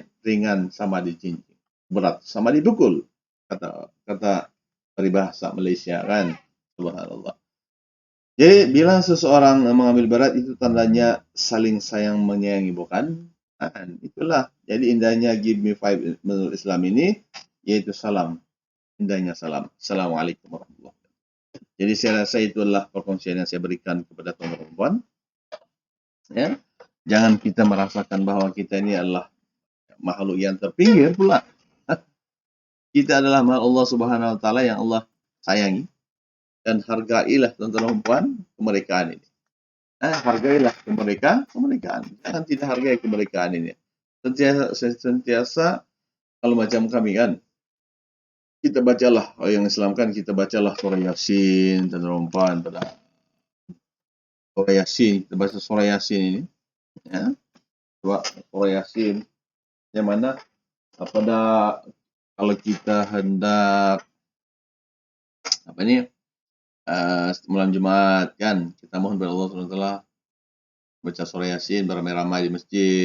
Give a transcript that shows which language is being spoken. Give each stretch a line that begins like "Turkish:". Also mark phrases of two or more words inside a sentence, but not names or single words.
Malay: Ringan sama dijinjing, berat sama dipukul. Kata peribahasa Malaysia kan. Subhanallah. Jadi bila seseorang mengambil berat itu tandanya saling sayang menyayangi, bukan? Itulah. Jadi indahnya
English: give me five
Malay: menurut Islam ini, yaitu salam. Indahnya salam.
Arabic: السلام عليكم ورحمة الله وبركاته.
Malay: Jadi saya rasa itu adalah perkongsian yang saya berikan kepada teman-teman. Ya. Jangan kita merasakan bahwa kita ini adalah makhluk yang terpinggir pula. Kita adalah makhluk Allah
Arabic: سبحانه وتعالى
Malay: yang Allah sayangi. Dan hargailah tuan-tuan kemerdekaan ini. Hargailah kemerdekaan. Jangan tidak hargai kemerdekaan ini. Sentiasa kalau macam kami kan, kita bacalah yang Islam kan, kita bacalah surah Yasin, tuan-tuan pada surah Yasin, kita baca surah Yasin ini, ya, surah Yasin, yang mana pada kalau kita hendak malam Jumat kan, kita mohon kepada Allah SWT baca surah Yasin beramai-ramai di masjid.